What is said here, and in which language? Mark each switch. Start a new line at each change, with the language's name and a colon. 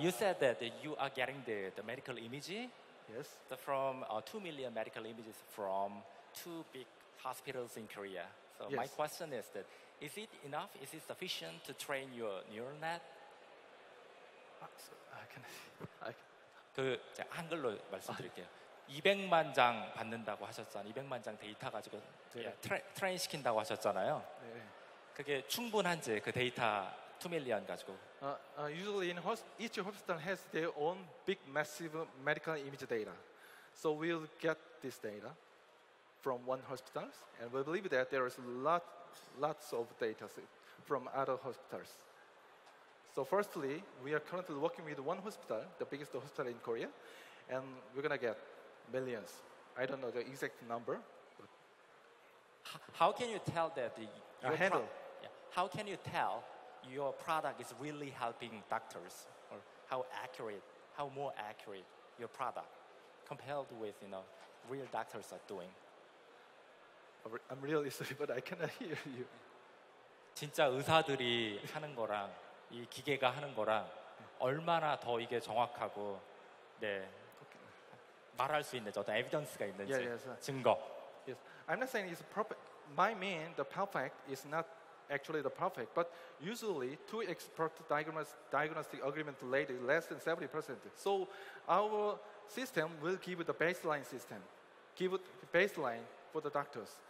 English: You said that you are getting the medical image Yes. from 2 million medical images from two big hospitals in Korea. So my Yes. question is that, is it enough? Is it sufficient to train your neural net? I cannot.
Korean: 제가 한글로 말씀드릴게요. 200만 장 받는다고 하셨잖아요. 200만 장 데이터 가지고 트레인 시킨다고 하셨잖아요. 네. 그게 충분한지 그 데이터 2 밀리언 가지고.
English: Usually, each hospital has their own big, massive medical image data. So we'll get this data from one hospital, and we believe that there is lots of data from other hospitals. So firstly, we are currently working with one hospital, the biggest hospital in Korea, and we're gonna get millions. I don't know the exact number. But How can you tell that your handle. how can you tell your product is really helping doctors, or how more accurate your product compared with real doctors are doing? I'm really sorry, but I cannot hear you.
Korean: 진짜 의사들이 하는 거랑 이 기계가 하는 거랑 얼마나 더 이게 정확하고 말할 수 있는지 어떤 에비던스가 있는지 증거.
English: Yes, I'm not saying it's perfect. By mean, the perfect is not actually the perfect, but usually two expert diagnostic agreement rate is less than 70%. So our system will give the baseline system, give it the baseline for the doctors.